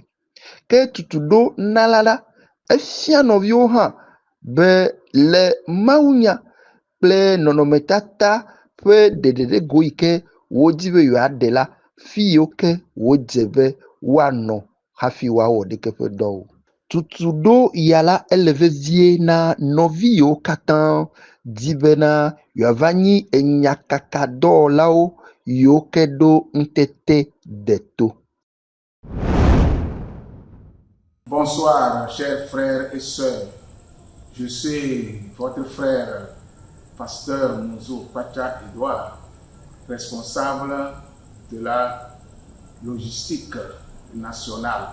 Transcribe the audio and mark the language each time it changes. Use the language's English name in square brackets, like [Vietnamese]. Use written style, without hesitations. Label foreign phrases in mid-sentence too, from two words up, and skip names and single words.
[Ewe] Ke tutuɖo nala la, efia nɔviwo hã be le mawunya kple nɔnɔmetata ƒe ɖeɖeɖego yi ke wodi be yewoaɖe la, fi yiwo ke wodze be woanɔ hafi woawɔ ɖeke ƒe dɔwo. Tutuɖo ya la ele vevie na nɔvi yiwo katã di bena yewoava nyi enyakakadɔwɔlawo yiwo ke ɖo ŋutete deto. [French] Bonsoir, chers frères et sœurs. Je suis votre frère, pasteur Mouzo Pacha Edouard, responsable de la logistique nationale.